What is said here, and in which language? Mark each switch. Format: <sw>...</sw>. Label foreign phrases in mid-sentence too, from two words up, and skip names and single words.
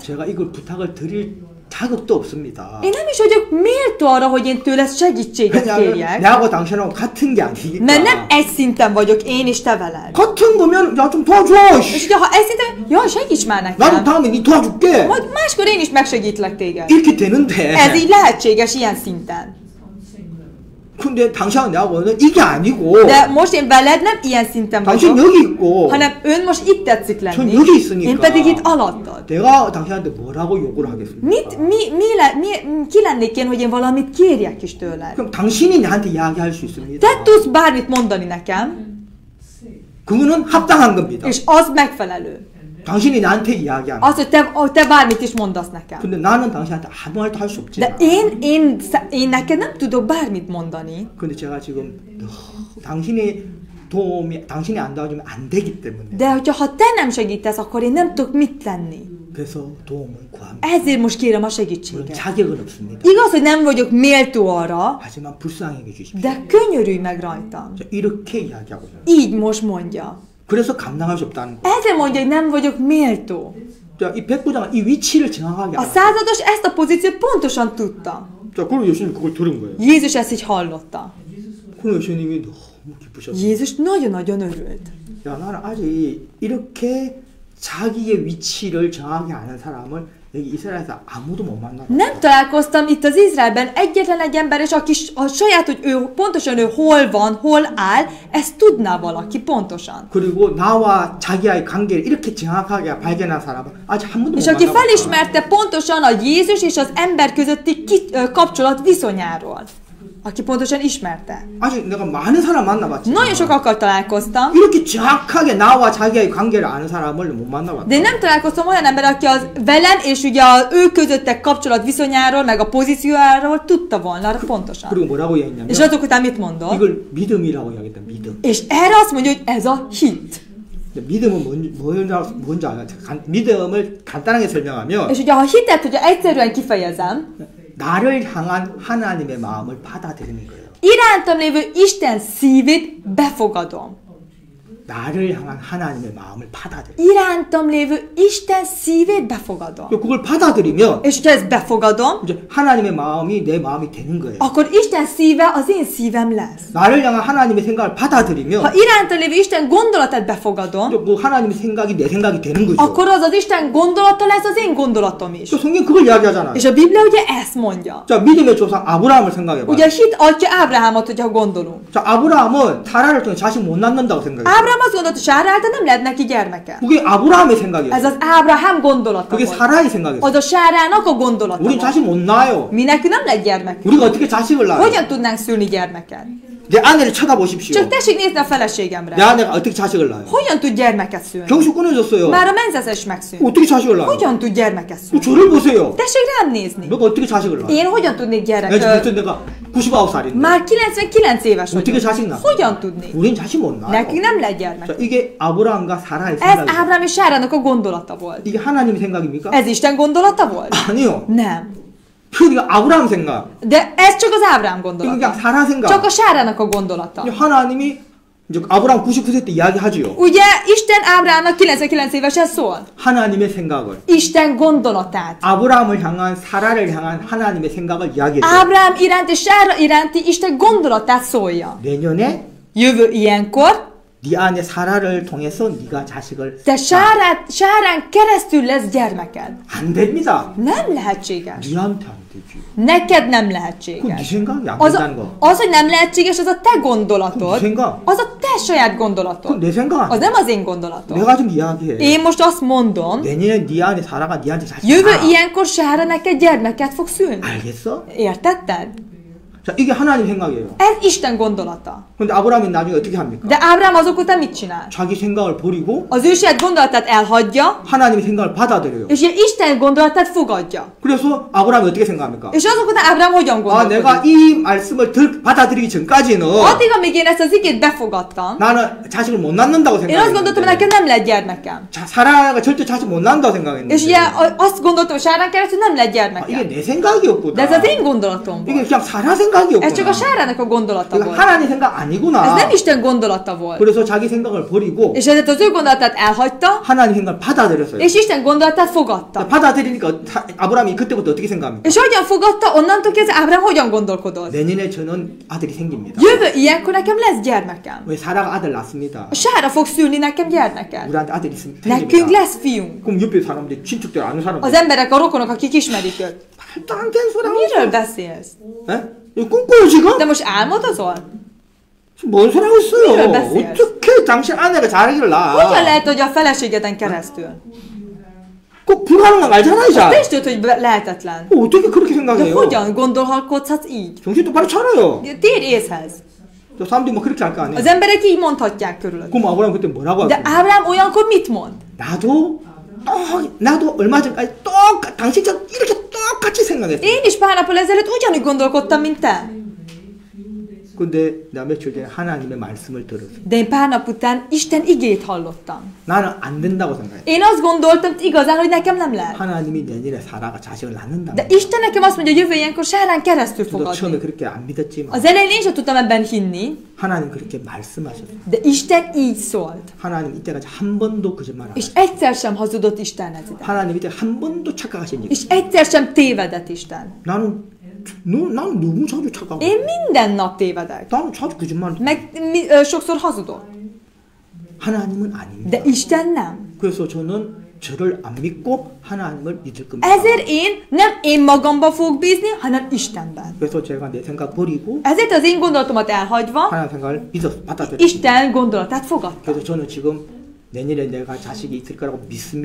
<ko>제가 이걸 부탁을 드릴 자격도 없습니다.</ko> <hu>Én nem is vagyok méltó arra, hogy én tőle segítséget</hu> <ko>왜냐하면</ko> <hu>kérjek.</hu> <ko>나하고 당신하고 같은 게 아니니까.</ko> <hu>Mert nem egy szinten vagyok én és te veled.</hu> <ko>같은 거면 야 좀 도와줘.</ko> <hu>És ugye, ha egy szinten, jaj, segíts már</hu> <ko>나도</ko> <hu>nekem.</hu> <ko>다음에 니 도와줄게.</ko> <hu>Majd máskor én is megsegítlek téged.</hu> <ko>이렇게 되는데.</ko> <hu>Ez így lehetséges ilyen szinten.</hu> <ko>근데 당신하고 나하고는 이게 아니고.</ko> <hu>De most én veled nem ilyen szinten</hu> <ko>당신</ko> <hu>vagyok,</hu> <ko>여기 있고.</ko> <hu>hanem ön most itt tetszik</hu> <ko>전</ko> <hu>lenni.</hu> <ko>여기 있으니까.</ko> <hu>Én pedig itt alattad.</hu> <ko>내가 당신한테 뭐라고 요구를 하겠습니까?</ko> <hu>Ki lennék én, hogy én valamit kérjek is tőled?</hu> <ko>그럼 당신이 나한테 이야기할 수 있습니다.</ko> <hu>Te tudsz bármit mondani nekem,</hu> <ko>그거는 합당한 겁니다.</ko> <hu>és az megfelelő.</hu> <ko>당신이 나한테 이야기하는.</ko> <hu>Az, hogy te bármit is mondasz nekem.</hu> <ko>근데 나는 당신한테 아무 말도 할 수</ko> <hu>De</hu> <ko>없잖아.</ko> <hu>én neked nem tudok bármit mondani.</hu> <ko>근데 제가 지금 당신의 도움이 당신이 안 도와주면 안 되기 때문에</ko> <hu>De ha te nem segítesz, akkor én nem tudok mit tenni.</hu> <ko>그래서 도움을 구합니다.</ko> <hu>Ezért most kérem a</hu> <ko>물론</ko> <hu>segítséget.</hu> <ko>자격은 없습니다.</ko> <hu>Igaz, hogy nem vagyok méltó arra,</hu> <ko>하지만 불쌍하게 주십시오.</ko> <hu>de könyörülj meg rajtam.</hu> <ko>자, 이렇게 이야기하고 있어요.</ko> <hu>Így most mondja.</hu> <ko>그래서 감당할 수 없다는 거예요.</ko> <hu>Ezért mondja, hogy nem vagyok méltó.</hu> <ko>자, 이 백부장은 이 위치를 정확하게</ko> <hu>A</hu> <ko>알아요.</ko> <hu>százados ezt a pozíciót pontosan tudta.</hu> <ko>자, 그리고 예수님이 그걸 들은 거예요.</ko> <hu>Jézus ezt így hallotta.</hu> <ko>그리고 예수님이 너무 기쁘셨어요.</ko> <hu>Jézus nagyon-nagyon örült.</hu> <ko>야, 나는 아직 이렇게 자기의 위치를 정확히 아는 사람을 여기 이스라엘에서 아무도 못 만나요.</ko> <hu>Nem találkoztam itt az Izraelben egyetlen egy ember, és aki a saját, hogy pontosan ő hol van, hol áll, ezt tudná valaki pontosan.</hu> <ko>그리고 나와 자기와의 관계를 이렇게 정확하게 발견한 사람은 아직 한 번도 못</ko> <hu>És aki</hu> <ko>만나봤다.</ko> <hu>felismerte pontosan a Jézus és az ember közötti kapcsolat viszonyáról. Aki pontosan ismerte.</hu> <ko>아직 내가 많은 사람 만나봤지.</ko> <hu>Nagyon sokakkal találkoztam,</hu> <ko>이렇게 정확하게 나와 자기의 관계를 아는 사람을 못 만나봤다.</ko> <hu>de nem találkoztam olyan emberrel, aki az velem és ugye ő közöttek kapcsolat viszonyáról, meg a pozíciójáról tudta volna pontosan.</hu> <ko>그리고 뭐라고 이야기했냐면</ko> <hu>És azok után mit mondott?</hu> <ko>이걸 믿음이라고 이야기했다. 믿음.</ko> <hu>És erre azt mondja, hogy ez a hit.</hu> <ko>믿음은 뭔지 알아요? 믿음을 간단하게 설명하면</ko> <hu>És ugye ha a hitet, hogyha egyszerűen kifejezem,</hu> <ko>나를 향한 하나님의 마음을 받아들이는 거예요.</ko> <hu>irántam lévő Isten szívét befogadom.</hu> <ko>나를 향한 하나님의 마음을 받아들여.</ko> <hu>Irántam lévő Isten szívét befogadom.</hu> <ko>그걸 받아들이면</ko> <hu>És hogyha ezt befogadom,</hu> <ko>이제 하나님의 마음이 내 마음이 되는 거예요.</ko> <hu>akkor Isten szíve az én szívem lesz.</hu> <ko>나를 향한 하나님의 생각을 받아들이면</ko> <hu>Ha irántam lévő Isten gondolatát befogadom,</hu> <ko>그 하나님의 생각이 내 생각이 되는 거죠.</ko> <hu>akkor az az Isten gondolata lesz az én gondolatom is.</hu> <ko>또 성경 그걸 이야기하잖아요.</ko> <hu>És a Biblia ugye ezt mondja.</hu> <ko>자, 믿음의 조상 아브라함을 생각해봐요.</ko> <hu>Ugye a hit atya Ábrahámot, hogyha gondolunk.</hu> <ko>자, 아브라함은 사라를 통해 자식 못 낳는다고 생각해요.</ko> <hu>Ábrahám azt gondolta, hogy Sára által nem lehet neki gyermeke.</hu> <ko>그게 아브라함의</ko> <hu>Ez</hu> <ko>생각이었어요.</ko> <hu>az Ábrahám gondolata</hu> <ko>그게</ko> <hu>volt.</hu> <ko>사라의 생각이었어요.</ko> <hu>Az a Sárának a gondolata</hu> <ko>우린</ko> <hu>volt.</hu> <ko>자식 못 낳아요.</ko> <hu>Mi nekünk nem lehet gyermek.</hu> <ko>우리가 어떻게 자식을 낳아요?</ko> <hu>Hogyan tudnánk szülni gyermeket?</hu> <ko>내 아내를 쳐다보십시오.</ko> <hu>Csak tessék nézni a</hu> <ko>내</ko> <hu>feleségemre.</hu> <ko>아내가 어떻게 자식을 낳아요?</ko> <hu>Hogyan tud gyermeket szülni?</hu> <ko>경수 끊어졌어요.</ko> <hu>Már a menzeszes megszűnt.</hu> <ko>어떻게 자식을 낳아요?</ko> <hu>Hogyan tud gyermeket szülni?</hu> <ko>저를 보세요.</ko> <hu>Tessék rám nézni.</hu> <ko>너가 어떻게 자식을 낳아요?</ko> <hu>Én hogyan tudnék</hu> <ko>내가 지금</ko> <hu>gyerek...</hu> <ko>내가 99살인데</ko> <hu>Már 99 éves</hu> <ko>어떻게</ko> <hu>vagyok.</hu> <ko>자식 낳아?</ko> <hu>Hogyan tudnék?</hu> <ko>우린 자식 못 낳아요.</ko> <hu>Nekünk nem lehet gyermek.</hu> <ko>자, 이게 아브라함과 사라의</ko> <hu>Ez</hu> <ko>생각이에요.</ko> <hu>Ábrahám és Sárának a gondolata volt.</hu> <ko>이게 하나님의 생각입니까?</ko> <hu>Ez Isten gondolata volt?</hu> <ko>아니요.</ko> <hu>Nem.</hu> <ko>그러니까 아브라함 생각.</ko> <hu>De ez csak az Ábrahám gondolata.</hu> <ko>그러니까 사라 생각.</ko> <hu>Csak a Sárának a gondolata.</hu> <ko>하나님이 이제 아브라함 99세 때 이야기하지요.</ko> <hu>Ugye Isten Ábrahámnak 99 évesen szól.</hu> <ko>하나님의 생각을.</ko> <hu>Isten gondolatát.</hu> <ko>아브라함을 향한 사라를 향한 하나님의 생각을 이야기해요.</ko> <hu>Ábrahám iránti és Sára iránti Isten gondolatát szólja.</hu> <ko>내년에</ko> <hu>Jövő ilyenkor</hu> <ko>네 안에 사라를 통해서 네가 자식을</ko> <hu>te Sárán keresztül lesz gyermeked.</hu> <ko>안 됩니다.</ko> <hu>Nem lehetséges.</hu> <ko>네한테 안 되지.</ko> <hu>Neked nem</hu> <ko>그건 네</ko> <hu>lehetséges.</hu> <ko>생각이 안</ko> <hu>Az,</hu> <ko>된다는 거.</ko> <hu>az, hogy nem lehetséges, az a te gondolatod.</hu> <ko>생각.</ko> <hu>Az a te saját</hu> <ko>그건</ko> <hu>gondolatod.</hu> <ko>내 생각</ko> <hu>Az</hu> <ko>아니야.</ko> <hu>nem az én gondolatom.</hu> <ko>내가 좀 이야기해.</ko> <hu>Én most azt mondom,</hu> <ko>내년에 네 안에 사라가 네한테 자식</ko> <hu>jövő</hu> <ko>낳아.</ko> <hu>ilyenkor Sára neked gyermeket fog szülni.</hu> <ko>알겠어?</ko> <hu>Értetted?</hu> <ko>자, 이게 하나님 생각이에요.</ko> <hu>Ez Isten gondolata.</hu> <ko>근데 아브라함이 나중에 어떻게 합니까?</ko> <hu>De Ábrahám azok után mit csinál?</hu> <ko>자기 생각을 버리고</ko> <hu>Az ő saját gondolatát elhagyja,</hu> <ko>하나님의 생각을 받아들여요.</ko> <hu>és ugye Isten gondolatát fogadja.</hu> <ko>그래서 아브라함이 어떻게 생각합니까?</ko> <hu>És azok után Ábrahám hogyan</hu> <ko>아, 내가</ko> <hu>gondolkodik?</hu> <ko>이 말씀을 받아들이기 전까지는</ko> <hu>Addig, amíg én ezt az igét befogadtam,</hu> <ko>나는 자식을 못 낳는다고</ko> <hu>én azt gondoltam, hogy</hu> <ko>생각했는데</ko> <hu>nekem nem lehet gyermekem.</hu> <ko>자, 사라가 절대 자식 못 낳는다고</ko> <hu>És</hu> <ko>생각했는데</ko> <hu>ugye azt gondoltam, hogy Sárán keresztül nem lehet</hu> <ko>아, 이게</ko> <hu>gyermekem.</hu> <ko>내 생각이었구나.</ko> <hu>De ez az én gondolatom</hu> <ko>이게</ko> <hu>volt.</hu> <ko>그냥 사라 생각이었구나.</ko> <hu>Ez csak a Sárának a gondolata</hu> <ko>이거</ko> <hu>volt.</hu> <ko>하나님 생각</ko> <hu>Ez</hu> <ko>아니구나.</ko> <hu>nem Isten gondolata volt.</hu> <ko>그래서 자기 생각을 버리고</ko> <hu>És ezért az ő gondolatát elhagyta,</hu> <ko>하나님 생각을 받아들였어요.</ko> <hu>és Isten gondolatát fogadta.</hu> <ko>받아들이니까 아브라함이 그때부터 어떻게 생각합니까?</ko> <hu>És hogyan fogadta, onnantól kezdve Ábrahám hogyan gondolkodott?</hu> <ko>내년에 저는 아들이 생깁니다.</ko> <hu>Jövő ilyenkor nekem lesz gyermekem.</hu> <ko>왜 사라가 아들 낳습니다.</ko> <hu>Sára fog szülni nekem gyermeket.</hu> <ko>우리한테 아들이</ko> <hu>Nekünk</hu> <ko>생깁니다.</ko> <hu>lesz fiunk.</hu> <ko>그럼 옆에 사람들, 친척들 아는 사람들</ko> <hu>Az emberek, a rokonok, akik ismerik őt.</hu> <ko>말도 안 되는 소리 하고</ko> <hu>Miről</hu> <ko>있어.</ko> <hu>beszélsz?</hu> <ko>에? 이거 꿈꿔요 지금?</ko> <hu>De most álmodozol?</hu> <ko>지금 뭔 소리 하고 있어요? 미를 봤어요. 어떻게 당신 아내가 자기를</ko> <hu>Hogyan</hu> <ko>낳아?</ko> <hu>lehet, hogy a feleségeden keresztül?</hu> <ko>꼭 불가능한 거 알잖아 이</ko> <hu>Te</hu> <ko>자.</ko> <hu>is tudod, hogy lehetetlen.</hu> <ko>어떻게 그렇게</ko> <hu>De</hu> <ko>생각해요?</ko> <hu>hogyan gondolkodhatsz így?</hu> <ko>정신 똑바로 차려요.</ko> <hu>Térj észhez.</hu> <ko>저 사람들이 뭐 그렇게 할 거 아니에요?</ko> <hu>Az emberek így mondhatják körülött.</hu> <ko>그럼 아브라함 그때 뭐라고</ko> <hu>De</hu> <ko>할까요?</ko> <hu>Ábrahám olyankor mit mond?</hu> <ko>나도 얼마 전까지 당신처럼 이렇게 똑같이 생각했어.</ko> <hu>Én is pár nappal ezelőtt ugyanúgy gondolkodtam, mint te.</hu> <ko>근데 내가 며칠 전에 하나님의 말씀을 들었어.</ko> <hu>De én pár nap után Isten igét hallottam.</hu> <ko>나는 안 된다고 생각해.</ko> <hu>Én azt gondoltam igazán, hogy nekem nem lehet.</hu> <ko>하나님이 내년에 사라가 자식을 낳는다.</ko> <hu>De Isten nekem azt mondja, jövő ilyenkor Sárán keresztül fog</hu> <ko>저도 처음에</ko> <hu>adni.</hu> <ko>그렇게 안 믿었지만</ko> <hu>Az elején én sem tudtam ebben hinni,</hu> <ko>하나님 그렇게 말씀하셨어요.</ko> <hu>de Isten így szólt.</hu> <ko>하나님 이때까지 한 번도 거짓말 안</ko> <hu>És</hu> <ko>하셨어요.</ko> <hu>egyszer sem hazudott Isten ez ide.</hu> <ko>하나님 이때 한 번도 착각하신 적.</ko> <hu>És egyszer sem tévedett Isten.</hu> <ko>나는 너무 자주 착각하고.</ko> <hu>Én minden nap tévedek.</hu> <ko>나는 자주 거짓말.</ko> <hu>Meg sokszor hazudok.</hu> <ko>하나님은 아닙니다.</ko> <hu>De Isten nem.</hu> <ko>그래서 저는 저를 안 믿고 하나님을 믿을 겁니다.</ko> <hu>Ezért én magamban fogok bízni, hanem Istenben.</hu> <ko>그래서 제가 내 생각 버리고</ko> <hu>Ezért az én gondolatomat elhagyva,</hu> <ko>하나님 생각을 받아들였습니다.</ko> <hu>Isten gondolatát fogadtam.</hu> <ko>그래서 저는 지금 내년에 내가 자식이 있을 거라고 믿습니다.</ko>